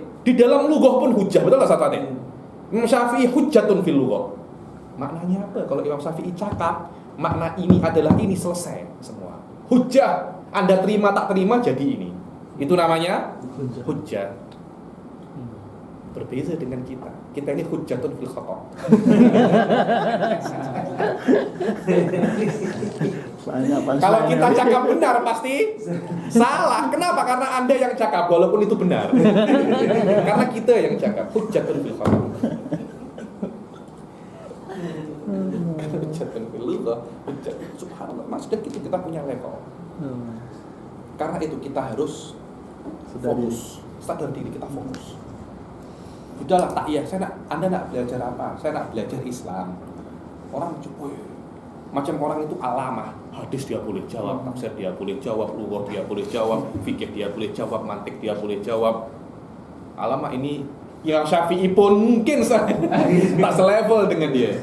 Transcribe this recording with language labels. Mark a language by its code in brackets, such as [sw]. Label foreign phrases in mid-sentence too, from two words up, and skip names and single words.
[ms] Di dalam lughah pun hujah, betul nggak Satwati? Imam Syafi'i [ar] حجة في اللغة. [ms] Maknanya apa? Kalau Imam Syafi'i cakap, makna ini adalah ini, selesai semua. Hujjah, Anda terima tak terima jadi ini. Itu namanya hujjah. Berbeza dengan kita. Kita ini [ar] حجة في الخطأ'. [ms] Kalau kita cakap benar pasti salah. Kenapa? Karena Anda yang cakap walaupun itu benar. Karena kita yang cakap [ar] حجة في الخطأ'. حجة في الخطأ'. [ms] Subhanallah, maksudnya kita punya level. Karena itu kita harus fokus. Sadar diri, kita fokus. Udahlah, tak iya, Anda nak belajar apa? Saya nak belajar Islam. Orang cukup macam orang itu alamah. Hadis dia boleh jawab, tafsir dia boleh jawab, lughah dia boleh jawab, fikih dia boleh jawab, mantik dia boleh jawab. Alamah ini Imam Syafi'i pun mungkin tak selevel dengan dia.